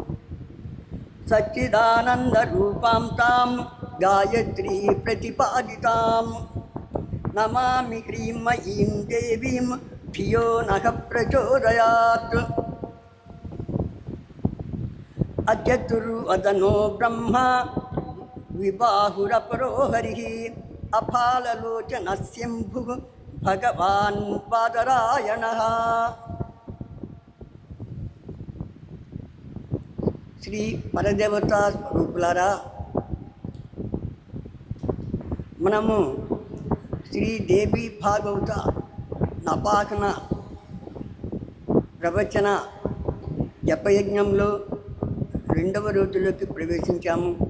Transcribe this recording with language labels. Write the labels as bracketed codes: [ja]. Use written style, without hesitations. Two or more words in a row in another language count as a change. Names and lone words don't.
[sa] सच्चिदानन्दरूपां तां गायत्री प्रतिपादितां नमामि ह्रीं देवीं धियो नः प्रचोदयात्. अचतुर्वदनो ब्रह्मा विबाहुरपरो हरिः अफाललोचनस्यम्भुः भगवान् बादरायणः. [te] శ్రీ పరదేవతా స్వరూపులారా, మనము శ్రీదేవి భాగవత నపాకన ప్రవచన జపయజ్ఞంలో 2వ రోజులోకి ప్రవేశించాము.